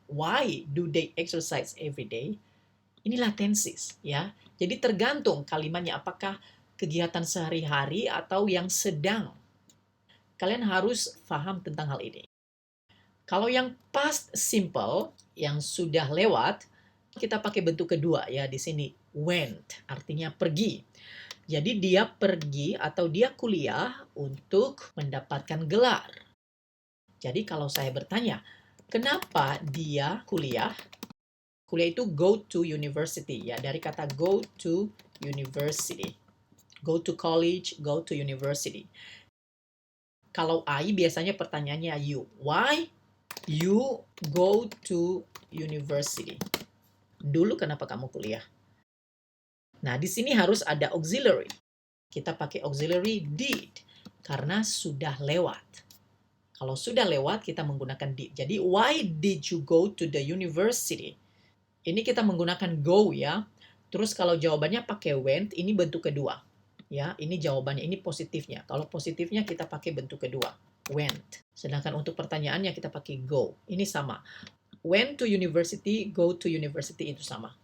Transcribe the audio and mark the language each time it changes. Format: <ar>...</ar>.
<en>Why do they exercise every day?</en> <id>Inilah tenses ya. Jadi tergantung kalimatnya apakah kegiatan sehari-hari atau yang sedang. Kalian harus paham tentang hal ini. Kalau yang past simple yang sudah lewat, kita pakai bentuk kedua ya di sini. Went artinya pergi. Jadi dia pergi atau dia kuliah untuk mendapatkan gelar. Jadi kalau saya bertanya, kenapa dia kuliah? Kuliah itu</id> <en>go to university</en> <id>ya, dari kata go to university.</id> <en>Go to college, go to university. Kalau I</en> <id>biasanya pertanyaannya</id> <en>you. Why you go to university?</en> <id>Dulu kenapa kamu kuliah? Nah, di sini harus ada auxiliary. Kita pakai auxiliary did karena sudah lewat. Kalau sudah lewat, kita menggunakan did.</id> <en>Jadi, why did you go to the university?</en> <id>Ini kita menggunakan go ya. Terus kalau jawabannya pakai went, ini bentuk kedua. Ya, ini jawabannya, ini positifnya. Kalau positifnya kita pakai bentuk kedua, went. Sedangkan untuk pertanyaannya kita pakai go. Ini sama.</id> <en>Went to university, go to university</en> <id>itu sama.</id>